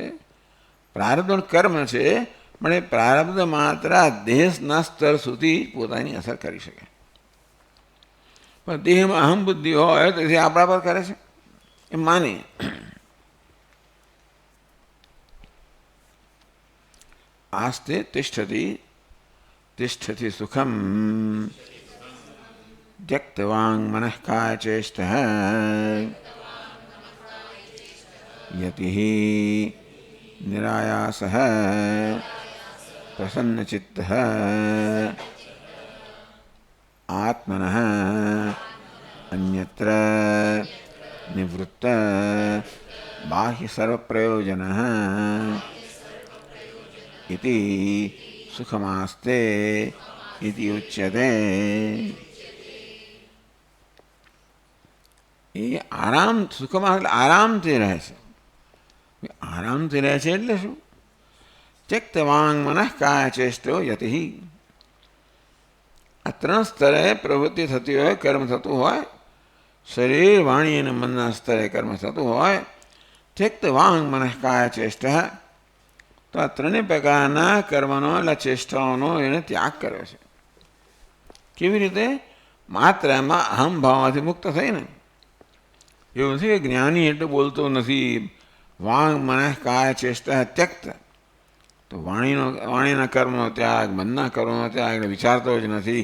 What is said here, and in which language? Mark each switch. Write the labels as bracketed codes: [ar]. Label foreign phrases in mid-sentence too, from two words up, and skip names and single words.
[gu] પ્રારબ્ધ કર્મ છે, પણ એ પ્રારબ્ધ માત્ર દેહના સ્તર સુધી પોતાની અસર કરી શકે. પણ દેહમાં અહમ બુદ્ધિ હોય તો એ આપણા પર કરે છે એ માને. [sa] આસ્તે તિષ્ઠતિ તિષ્ઠતિ સુખમ त्यक्तवांग मनः काय चेष्ट यति निरायास प्रसन्नचित्त आत्मनः अन्यत्र निवृत्त बाह्य सर्वप्रयोजनः इति सुखमास्ते इति उच्यते. [gu] એ આરામ સુખમાં એટલે આરામથી રહે છે. આરામથી રહે છે એટલે શું? [sa] त्यक्तवांग मनः काय चेष्टो यति. [gu] આ 3 સ્તરે પ્રવૃત્તિ થતી હોય, કર્મ થતું હોય, શરીર વાણી અને મનના સ્તરે કર્મ થતું હોય. [sa] त्यक्तवांग मनः काय चेष्ટ, [gu] તો આ 3 પ્રકારના કર્મનો એટલે ચેષ્ટાઓનો એને ત્યાગ કર્યો છે. કેવી રીતે? માત્ર એમાં અહમ ભાવમાંથી મુક્ત થઈને. એવું નથી કે જ્ઞાની એટલું બોલતો નથી. [sa] વાંગ મનઃ કાય ચેષ્ટા ત્યક્ત, [gu] તો વાણીના કર્મનો ત્યાગ, મનના કર્મનો ત્યાગ, એટલે વિચારતો જ નથી.